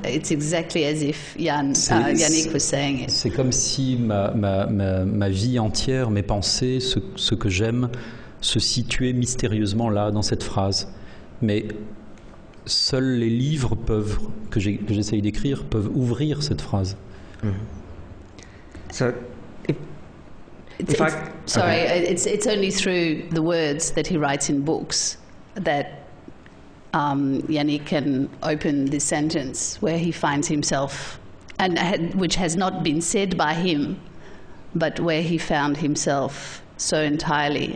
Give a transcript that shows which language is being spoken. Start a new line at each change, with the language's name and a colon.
English: It's exactly as if Yannick was saying it.
French: C'est comme si ma vie entière, mes pensées, ce que j'aime, se situaient mystérieusement là, dans cette phrase. Mais seuls les livres que j'essaye d'écrire peuvent ouvrir cette phrase.
English: So, it's only through the words that he writes in books that Yannick can open this sentence where he finds himself, and which has not been said by him, but where he found himself so entirely.